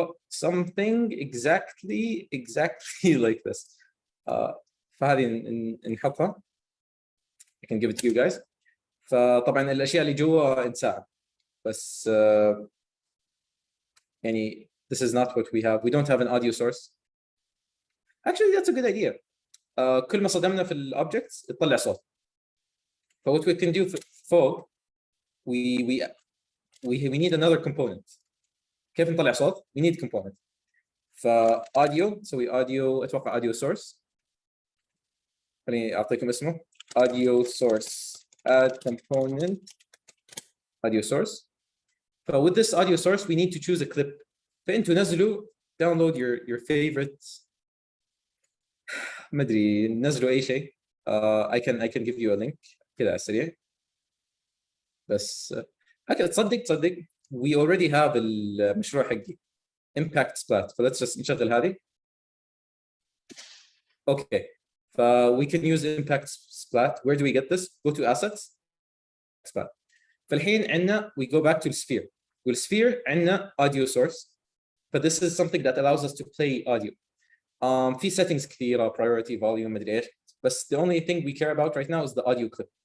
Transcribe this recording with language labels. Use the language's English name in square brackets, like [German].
[English] Something exactly like this. [Arabic] فهذه نحطها. [English] I can give it to you guys. [Arabic] فطبعا الاشياء اللي جوا انساها بس يعني [English] this is not what we have. We don't have an audio source. Actually that's a good idea. [Arabic] كل ما صدمنا في الاوبجكتس تطلع صوت. [English] ف what we can do فوق we need another component. [Arabic] كيف نطلع صوت؟ [English] we need component. [Arabic] فaudio نسوي audio اتوقع audio source. خليني اعطيكم اسمه audio source add component audio source. [English] So with this audio source we need to choose a clip. [Arabic] فانتوا نزلوا [English] download your favorite [Arabic] ما ادري نزلوا اي شيء. [English] I can give you a link كذا على السريع. [Arabic] بس تصدق [English] we already have المشروع حقي impact splat. So let's just [Arabic] نشغل هذه. [English] Okay. We can use impact splat. Where do we get this? Go to assets. Splat. [Arabic] فالحين عندنا [English] we go back to the sphere. والsphere عندنا audio source. But this is something that allows us to play audio. [Arabic] في settings كثيرة priority volume مدري ايش. [English] بس the only thing we care about right now is the audio clip.